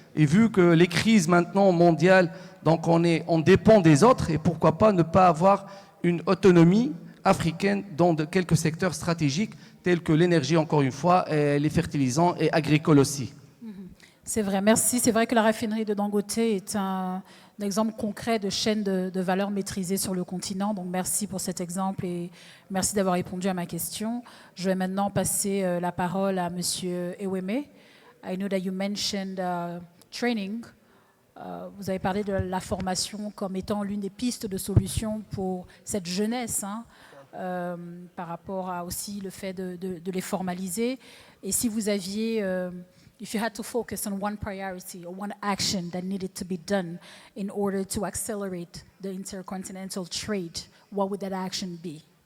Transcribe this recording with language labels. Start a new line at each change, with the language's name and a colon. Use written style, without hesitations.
French: Et vu que les crises maintenant mondiales, donc on dépend des autres, et pourquoi pas ne pas avoir une autonomie africaine dans quelques secteurs stratégiques, tels que l'énergie, encore une fois, et les fertilisants et agricoles aussi. C'est vrai, merci. C'est vrai que la raffinerie de Dangote est un exemple concret de chaîne de valeur maîtrisée sur le continent. Donc merci pour cet exemple et merci d'avoir répondu à ma question. Je vais maintenant passer la parole à Monsieur Eweme.
English: I know that you mentioned training.
French: Vous avez parlé de la formation comme étant l'une des pistes de solution pour cette jeunesse, par rapport à aussi le fait de les formaliser. Et si vous aviez...
English: if you had to focus on one priority or one action that needed to be done in order to accelerate the intercontinental trade, what would that action be?